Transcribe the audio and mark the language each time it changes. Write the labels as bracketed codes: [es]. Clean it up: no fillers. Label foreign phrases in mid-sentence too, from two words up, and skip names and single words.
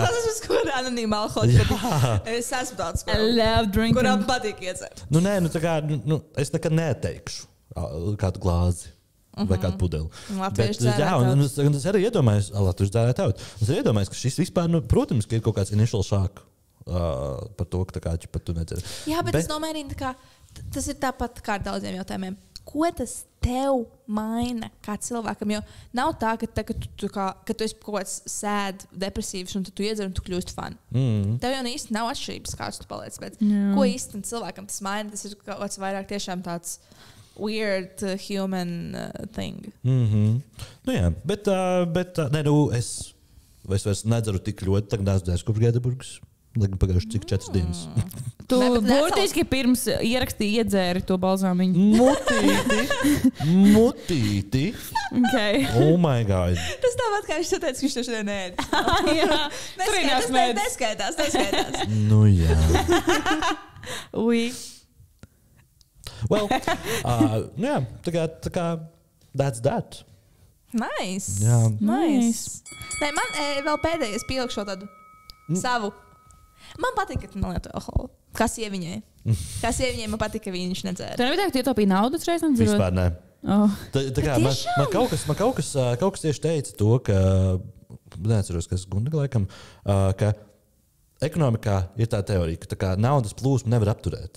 [lv] Es esmu kur anonīma alkoholu. Es esmu tāds, kuram patīk iedzert. Es nekad neteikšu kādu glāzi. Vai kādu pudeli. Es arī iedomājos, ka šis vispār, protams, ka ir kaut kāds [en] initial shock [lv] par to, ka tu nedzeri. Jā, bet es domāju, tas ir tāpat kā ar daudziem jautājumiem. Ko tas tev maina kā cilvēkam? Jo nav tā, ka tu esi kaut kāds sēd, depresīvs, un tu iedzer un tu kļūst fani. Tev jau īsti nav atšķirības, kāds tu paliec. Bet ko īsti cilvēkam tas maina? Tas ir kaut kāds vairāk tiešām tāds [en] weird human thing. [lv] Jā, bet es vairs nedzeru tik ļoti, tagad esmu dzēris kopš Gēteburgas. Pagājuši cik 4 dienas. Tu būtiski pirms ierakstīji iedzēri to balzāmiņu. Mutīti. Okay. [en] Oh my God. [lv] Tas tāpat kā viņš teica, ka viņš to šodien ēd. Jā. Neskaitās. Jā. Ui. Well, jā, tā kā [en] that's that. [lv] Nice. Jā. Nice. Nē, man vēl pēdējais pielikšu tādu savu. Man patīk, ka tu nelieto alkoholu. Kā sieviņai. Man patīk, ka viņš nedzēra. Tu nebija tā, ka tu ietaupīji naudu reiz nedzerot? Vispār ne. Oh. Man kaut kas tieši teica to, ka, neatceros, kas Gundaga laikam, ka ekonomikā ir tā teorija, ka tā kā naudas plūsmu nevar apturēt.